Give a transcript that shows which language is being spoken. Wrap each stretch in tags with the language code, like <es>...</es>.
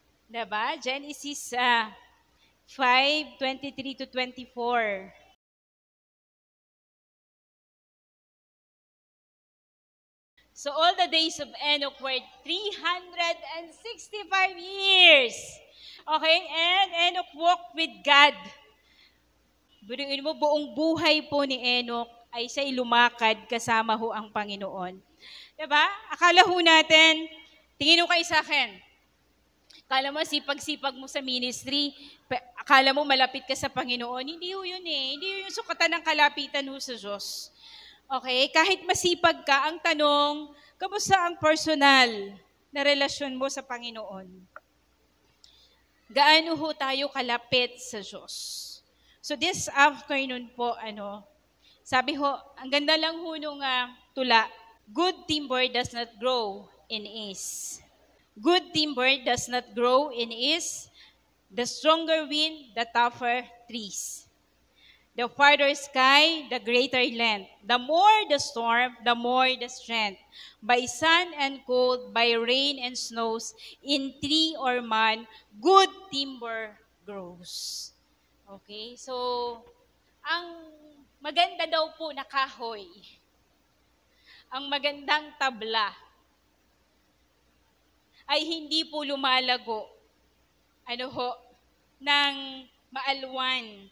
<tl>Diba? Genesis 5:23 to 24.</tl> <en>So all the days of Enoch were 365 years. Okay? And Enoch walked with God.</en> <tl>Bunuin mo, buong buhay po ni Enoch ay siya'y lumakad kasama ho ang Panginoon. Diba? Akala ho natin, tingin ho kayo sa akin, akala mo, sipag-sipag mo sa ministry, akala mo malapit ka sa Panginoon. Hindi ho yun eh. Hindi ho yung sukatan ng kalapitan ho sa Diyos. Okay? Kahit masipag ka, ang tanong, kamusta ang personal na relasyon mo sa Panginoon? Gaano ho tayo kalapit sa Diyos? So this afternoon po, sabi ho, ang ganda lang ho nung tula,</tl> <en>good timber does not grow in ease. Good timber does not grow in ease. The stronger wind, the tougher trees. The farther sky, the greater length. The more the storm, the more the strength. By sun and cold, by rain and snows, in tree or man, good timber grows.</en> <tl>Okay, so ang maganda daw po na kahoy, ang magandang tabla, ay hindi po lumalago, ng maalwan.</tl>